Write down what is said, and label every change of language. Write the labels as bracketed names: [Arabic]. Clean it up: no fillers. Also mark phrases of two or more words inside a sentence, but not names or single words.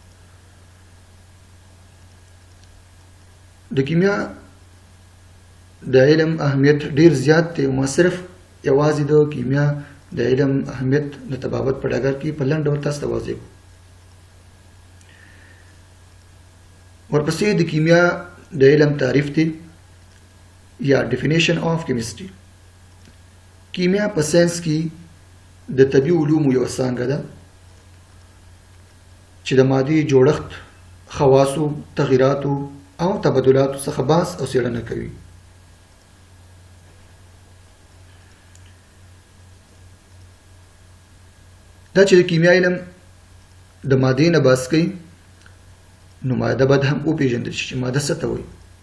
[Pashto] د کیمیا د علم اهمیت ډیر زیات دی. ما صرف یوازې د کیمیا د علم اهمیت د تبابت په ډګر کې په لنډ ډول تاسو ته واضح کړو. ورپسې د کیمیا د علم تعریف دی یا [English] definition of chemistry. [Pashto] کیمیا په ساينس کې د طبي علومو یو څانګه ده چې د مادي جوړښت، خواصو، تغیراتو او تبادلاتو څخه بحث او څېړنه کوي. دا چې د کیمیا علم د مادې نه بحث کوي نو ماده باید هم وپېژندل شي چې ماده څه ته وایي.